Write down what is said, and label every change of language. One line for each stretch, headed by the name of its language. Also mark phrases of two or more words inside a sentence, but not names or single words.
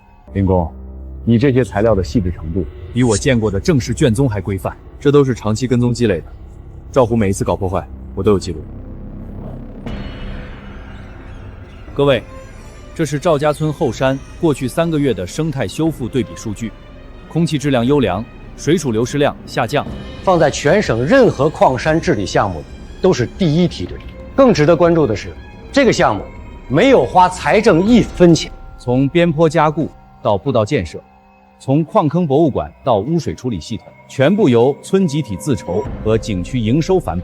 Chinese: 林工，你這些材料的細緻程度，比我見過的正式卷宗還規範，這都是長期跟蹤積累的。趙虎每一次搞破壞，我都有記錄。各位，這是趙家村後山過去3個月的生態修復對比數據，空氣質量優良，水储流失量下降，放在全省任何礦山治理项目都是第一梯队。更值得关注的是，这个项目没有花财政1分钱。从边坡加固到步道建设，从矿坑博物馆到污水处理系统，全部由村集体自筹和景区营收反哺。